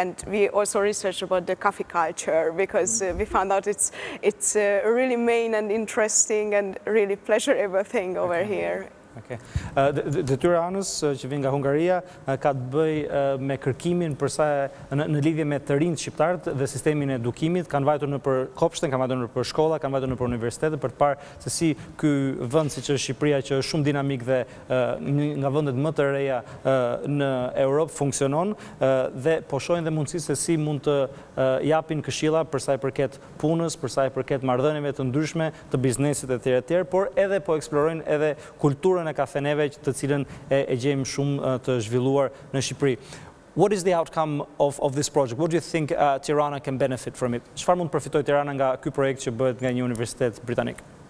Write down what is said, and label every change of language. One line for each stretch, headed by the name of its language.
English: And we also researched about the coffee culture because we found out it's a really main and interesting and really pleasurable thing over here.
Albanian: Detyra anës që vjen nga Hungaria ka të bëjë me kërkimin në lidhje me të rinjt shqiptarët dhe sistemin e edukimit, kanë vajtur në për kopshte, kanë vajtur në për shkolla, kanë vajtur në për universitete për të parë se si ky vend siç është Shqipëria që është shumë dinamik dhe nga vendet më të reja në Europë funksionon dhe po shohin dhe mundësi se si mund të japin këshilla për sa i përket punës, për sa i përket marrëdhënieve të ndryshme, të biznesit etj, por edhe po eksplorojnë edhe kulturën e kafeneve të cilën e gjejmë shumë të zhvilluar në Shqipëri.
English: What is the outcome of this project? What do you think Tirana can benefit from it?
Albanian: Çfarë mund të përfitojë Tirana nga ky projekt që bëhet nga një universitet britanik?